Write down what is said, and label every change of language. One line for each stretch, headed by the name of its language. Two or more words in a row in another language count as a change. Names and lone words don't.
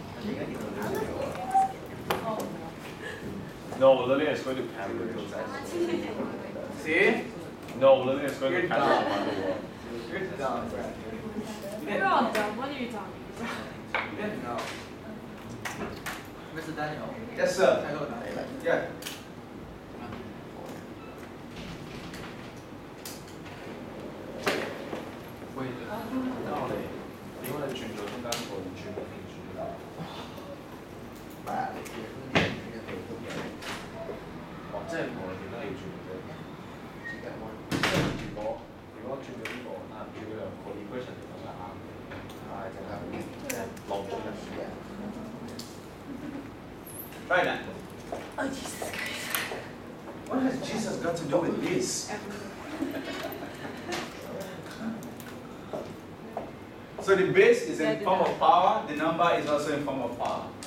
English: No, Lillian is going to Cambridge. See? No, Lillian is going to You're Cambridge dumb. around the world. You're dumb, Brad. You're all dumb. What are you talking about? You didn't know. Mr. Daniel. Yes, sir. Hello, Daniel. Yeah.
Cantonese: 喂，等我哋點解你轉咗中間個轉咗邊轉㗎？哦，即係無論點都要轉嘅啫。即係如果轉咗呢個，但係唔轉嗰兩個 equation 其實係啱嘅，但係淨係落咗入去嘅。
English: Try that. Oh, Jesus Christ. What has Jesus got to do with this? So the base is in form of power, the number is also in form of power.